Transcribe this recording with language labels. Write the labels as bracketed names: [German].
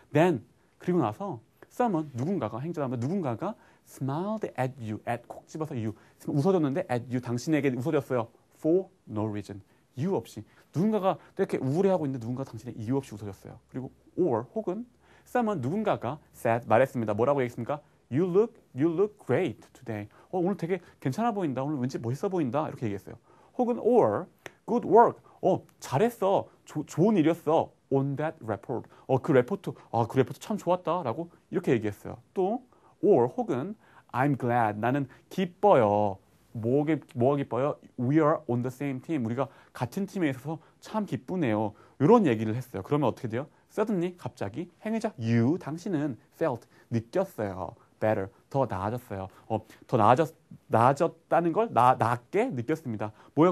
[Korean] Then 그리고 나서 someone 누군가가 행전하면 누군가가 [English] smiled at you, [Korean] at 콕 집어서 you 웃어줬는데 at you 당신에게 웃어줬어요. For no reason 이유 없이 누군가가 이렇게 우울해하고 있는데 누군가 당신의 이유 없이 웃어줬어요. 그리고 or 혹은 someone 누군가가 said 말했습니다. 뭐라고 얘기했습니까? [English] You look great today. [Korean] 오늘 되게 괜찮아 보인다. 오늘 왠지 멋있어 보인다. 이렇게 얘기했어요. 혹은 or [English] good work. [Korean] 잘했어. 좋은 일이었어. [English] On that report. [Korean] 그 레포트 참 좋았다라고 이렇게 얘기했어요. 또 or 혹은 [English] I'm glad. [Korean] 나는 기뻐요. 뭐가 기뻐요? [English] We are on the same team. [Korean] 우리가 같은 팀에 있어서 참 기쁘네요. 이런 얘기를 했어요. 그러면 어떻게 돼요? Suddenly 갑자기 행위자 you 당신은 felt 느꼈어요. Better 더 나아졌어요. 더 나아졌다는 걸 낫게 느꼈습니다. 뭐예요?